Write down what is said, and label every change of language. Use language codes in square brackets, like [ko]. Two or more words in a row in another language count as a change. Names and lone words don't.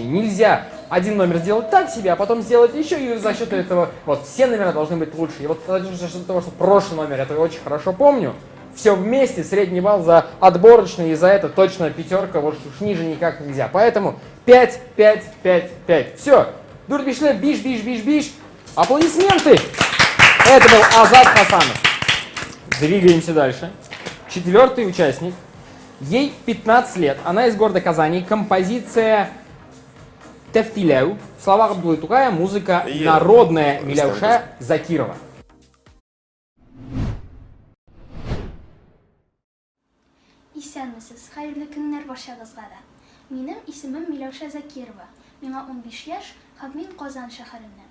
[ru] Нельзя один номер сделать так себе, а потом сделать еще, и за счет этого, вот, все номера должны быть лучше. И вот за счет того, что прошлый номер, я это очень хорошо помню, все вместе, средний балл за отборочный, и за это точно 5, вот уж ниже никак нельзя. Поэтому 5, 5, 5, 5. Все, [tt] Дурбишле, биш, биш, биш, биш. [ru] Аплодисменты! Это был Азат Хасанов. Двигаемся дальше. 4-й участник. Ей 15 лет, она из города Казани, композиция Тефтилеу, слова Абдулы Тугая, музыка народная Миляуша Закирова. [tt] Исәнмесез, хәерле көннәр барчагызга да. Минем исемем Миләүшә Закирова. Миңа 15 яшь һәм мин Казан шәһәреннән.